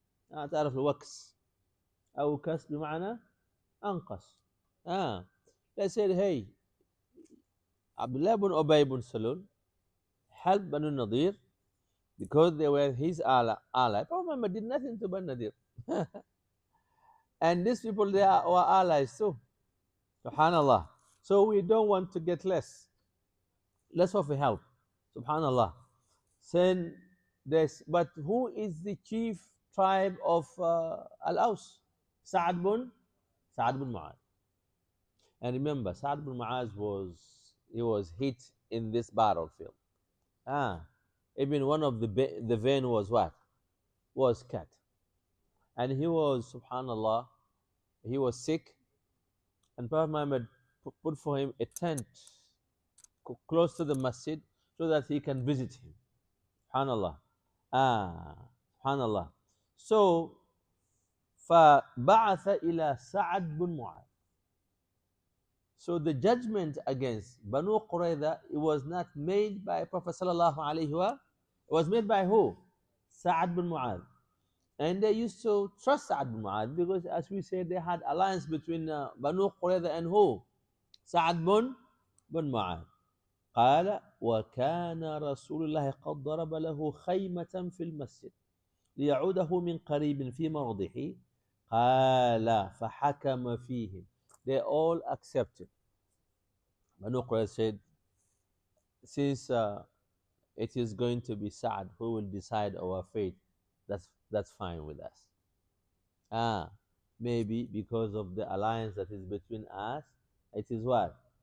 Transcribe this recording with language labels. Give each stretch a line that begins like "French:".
Arabic: تعرف الوكس أوكس بمعنى أنقص.
English: They said, hey, Abdullah ibn Ubay ibn Salul helped Banu Nadir because they were his ally. Prophet Muhammad did nothing to Banu Nadir. And these people, they are our allies too. Subhanallah. So we don't want to get less of a help. Subhanallah. Then but who is the chief tribe of Al-Aus? Sa'ad bin Mu'adh. And remember, Sa'ad bin Mu'adh was hit in this battlefield. Even one of the vein was what? Was cut. And he was, subhanallah, he was sick. And Prophet Muhammad put for him a tent close to the masjid so that he can visit him. Subhanallah. Ah, Subhanallah. So,
Arabic: فبعث إلى سعد بن معاذ.
English: So the judgment against Banu Qurayza, it was not made by Prophet sallallahu alaihi wasallam. It was made by who? Sa'ad bin Mu'adh. And they used to trust Sa'ad bin Mu'adh because, as we said, they had alliance between Banu Qurayza and who? Sa'ad bin Mu'adh.
Arabic: قال وكان رسول الله قد ضرب له خيمة في المسجد ليعوده من قريب في مرضه قال فحكم فيهم.
English: They all accepted. Banu Qurayza said, since it is going to be Sa'ad who will decide our fate, that's fine with us. Ah, maybe because of the alliance that is between us, it is what?